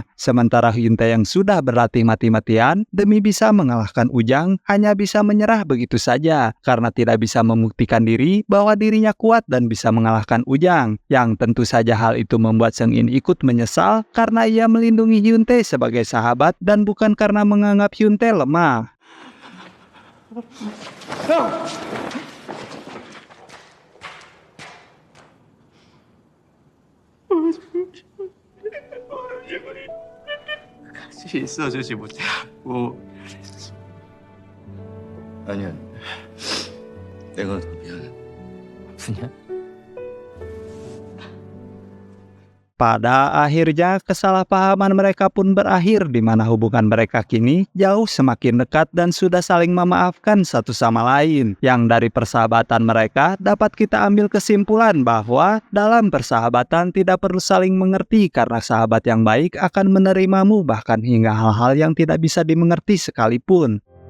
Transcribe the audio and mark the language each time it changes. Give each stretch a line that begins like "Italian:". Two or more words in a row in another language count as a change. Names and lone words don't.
Indonesian: Sementara Hyuntae yang sudah berlatih mati-matian demi bisa mengalahkan Ujang hanya bisa menyerah begitu saja karena tidak bisa membuktikan diri bahwa dirinya kuat dan bisa mengalahkan Ujang. Yang tentu saja hal itu membuat Seung-in ikut menyesal karena ia melindungi Hyuntae sebagai sahabat dan bukan karena menganggap Hyuntae lemah.
Korean: 같이 있어주지 못하고. 아니야. 내가 더 미안해. 아프냐?
Indonesian: Pada akhirnya, kesalahpahaman mereka pun berakhir di mana hubungan mereka kini jauh semakin dekat dan sudah saling memaafkan satu sama lain. Yang dari persahabatan mereka dapat kita ambil kesimpulan bahwa dalam persahabatan tidak perlu saling mengerti karena sahabat yang baik akan menerimamu bahkan hingga hal-hal yang tidak bisa dimengerti sekalipun.